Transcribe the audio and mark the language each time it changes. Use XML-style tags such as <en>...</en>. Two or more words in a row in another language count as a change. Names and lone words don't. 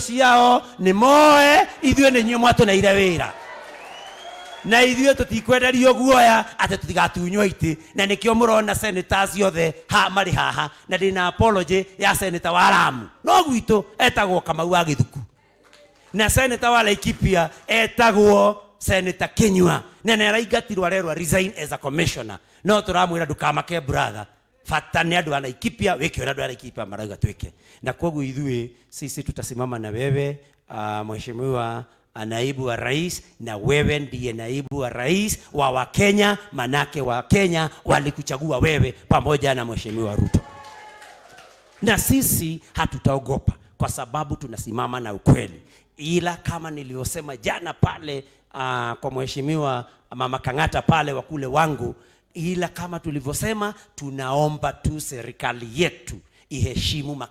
<ki>ciao nĩ moe ithuĩ nĩ inyuĩ mwatũneire wĩra na ithuĩ tũtikwenderio guoya atĩ tũtigatunywo itĩ na nĩkĩo mũrona senators ciothe marĩ haha na ndĩna apology ya Senator wa Lamu no gwitũ etagwo Kamau wa Gĩthuku na Senator wa Laikipia etagwo Senator Kinyua na nĩaraingatirwo arerwo</ki> <en>resign as a commissioner</en> <ki>no tũramwĩra ndũkamake brother fata nĩ andũ a Laikipia wĩke ũrĩa andũ a Laikipia marauga twĩke na koguo ithuĩ</ki> <sw>sisi tutasimama na wewe mheshimiwa naibu wa rais na wewe ndiye naibu wa rais wa Wakenya manake wa Kenya walikuchagua wewe pamoja na mheshimiwa Ruto na sisi hatutaogopa kwa sababu tunasimama na ukweli ila kama nilivyosema jana pale kwa mheshimiwa Mama Kang'ata pale wa kule wangu ila kama tulivyosema tunaomba tu serikali yetu iheshimu</sw>